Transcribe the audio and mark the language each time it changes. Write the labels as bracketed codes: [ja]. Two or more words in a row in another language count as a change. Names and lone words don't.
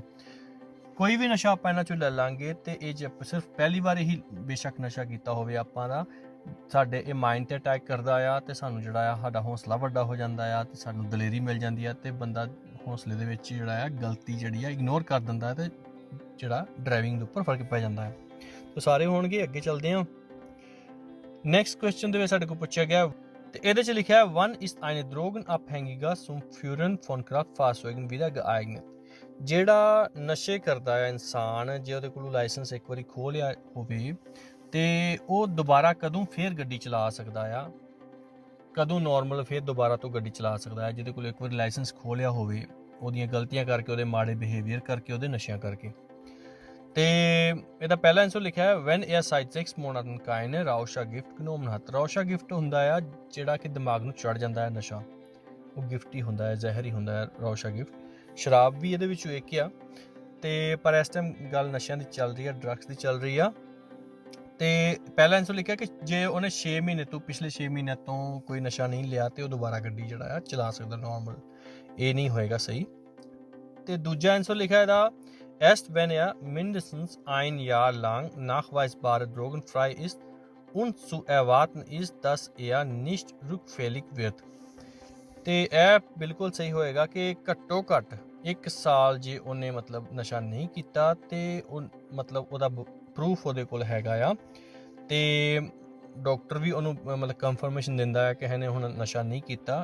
[pa] ਕੋਈ ਵੀ ਨਸ਼ਾ ਆਪਾਂ ਇਹਨਾਂ ਚੋਂ ਲੈ ਲਾਂਗੇ ਤੇ ਇਹ ਜੇ ਸਿਰਫ ਪਹਿਲੀ ਵਾਰ ਹੀ ਬੇਸ਼ੱਕ ਨਸ਼ਾ ਕੀਤਾ ਹੋਵੇ ਆਪਾਂ ਦਾ, ਸਾਡੇ ਇਹ ਮਾਈਂਡ ਤੇ ਅਟੈਕ ਕਰਦਾ ਆ ਤੇ ਸਾਨੂੰ ਜਿਹੜਾ ਆ ਸਾਡਾ ਹੌਸਲਾ ਵੱਡਾ ਹੋ ਜਾਂਦਾ ਆ ਤੇ ਸਾਨੂੰ ਦਲੇਰੀ ਮਿਲ ਜਾਂਦੀ ਆ ਤੇ ਬੰਦਾ ਹੌਸਲੇ ਦੇ ਵਿੱਚ ਜਿਹੜਾ ਆ ਗਲਤੀ ਜਿਹੜੀ ਆ ਇਗਨੋਰ ਕਰ ਦਿੰਦਾ ਤੇ ਜਿਹੜਾ ਡਰਾਈਵਿੰਗ ਦੇ ਉੱਪਰ ਫਰਕ ਪੈ ਜਾਂਦਾ ਹੈ। ਤੇ ਸਾਰੇ ਹੋਣਗੇ। ਅੱਗੇ ਚੱਲਦੇ ਹਾਂ। [en] next question [pa] ਦੇ ਵਿੱਚ ਸਾਡੇ ਕੋਲ ਪੁੱਛਿਆ ਗਿਆ ਤੇ ਇਹਦੇ 'ਚ ਲਿਖਿਆ [de] Wann ist eine Drogenabhängiger zum Führen von Kraftfahrzeugen wieder geeignet? [pa] ਜਿਹੜਾ ਨਸ਼ੇ ਕਰਦਾ ਹੈ ਇਨਸਾਨ, ਜੇ ਉਹਦੇ ਕੋਲ ਲਾਇਸੈਂਸ ਇੱਕ ਵਾਰੀ ਖੋਹ ਲਿਆ ਹੋਵੇ ਤੇ ਉਹ ਦੁਬਾਰਾ ਕਦੋਂ ਫੇਰ ਗੱਡੀ ਚਲਾ ਸਕਦਾ ਆ, ਕਦੋਂ ਨਾਰਮਲ ਫੇਰ ਦੁਬਾਰਾ ਤੋਂ ਗੱਡੀ ਚਲਾ ਸਕਦਾ ਹੈ? ਜਿਹਦੇ ਕੋਲ ਇੱਕ ਵਾਰੀ ਲਾਇਸੈਂਸ ਖੋਹ ਲਿਆ ਹੋਵੇ ਉਹਦੀਆਂ ਗਲਤੀਆਂ ਕਰਕੇ, ਉਹਦੇ ਮਾੜੇ ਬਿਹੇਵੀਅਰ ਕਰਕੇ, ਉਹਦੇ ਨਸ਼ਿਆਂ ਕਰਕੇ। ਤੇ ਇਹਦਾ ਪਹਿਲਾ ਆਨਸਰ ਲਿਖਿਆ ਹੈ [de] Wenn er seit 6 Monaten keine Rauschgift genommen hat। [pa] Rauschgift ਹੁੰਦਾ ਆ ਜਿਹੜਾ ਕਿ ਦਿਮਾਗ ਨੂੰ ਚੜ ਜਾਂਦਾ ਹੈ ਨਸ਼ਾ, ਉਹ ਗਿਫਟ ਹੀ ਹੁੰਦਾ ਹੈ, ਜ਼ਹਿਰ ਹੀ ਹੁੰਦਾ ਹੈ Rauschgift। ਸ਼ਰਾਬ ਵੀ ਇਹਦੇ ਵਿੱਚੋਂ ਇੱਕ ਆ। ਤੇ ਪਰ ਇਸ ਟਾਈਮ ਗੱਲ ਨਸ਼ਿਆਂ ਦੀ ਚੱਲ ਰਹੀ ਆ, ਡਰੱਗਸ ਦੀ ਚੱਲ ਰਹੀ ਆ। ਤੇ ਪਹਿਲਾ ਆਨਸਰ ਲਿਖਿਆ ਕਿ ਜੇ ਉਹਨੇ 6 ਮਹੀਨੇ ਤੋਂ, ਪਿਛਲੇ 6 ਮਹੀਨਿਆਂ ਤੋਂ ਕੋਈ ਨਸ਼ਾ ਨਹੀਂ ਲਿਆ ਤੇ ਉਹ ਦੁਬਾਰਾ ਗੱਡੀ ਜਿਹੜਾ ਆ ਚਲਾ ਸਕਦਾ ਨਾਰਮਲ, ਇਹ ਨਹੀਂ ਹੋਏਗਾ ਸਹੀ। ਤੇ ਦੂਜਾ ਆਨਸਰ ਲਿਖਿਆ ਇਹਦਾ [de] Erst wenn er mindestens ein Jahr lang nachweisbare drogenfrei ist und zu erwarten ist, dass er nicht rückfällig wird। [pa] ਤੇ ਇਹ ਬਿਲਕੁਲ ਸਹੀ ਹੋਏਗਾ ਕਿ ਘੱਟੋ ਘੱਟ 1 ਸਾਲ ਜੇ ਉਹਨੇ ਮਤਲਬ ਨਸ਼ਾ ਨਹੀਂ ਕੀਤਾ ਤੇ ਉਹ ਮਤਲਬ ਉਹਦਾ ਪ੍ਰੂਫ ਉਹਦੇ ਕੋਲ ਹੈਗਾ ਆ, ਤੇ ਡਾਕਟਰ ਵੀ ਉਹਨੂੰ ਮਤਲਬ ਕਨਫਰਮੇਸ਼ਨ ਦਿੰਦਾ ਹੈ ਕਿ ਇਹਨੇ ਹੁਣ ਨਸ਼ਾ ਨਹੀਂ ਕੀਤਾ।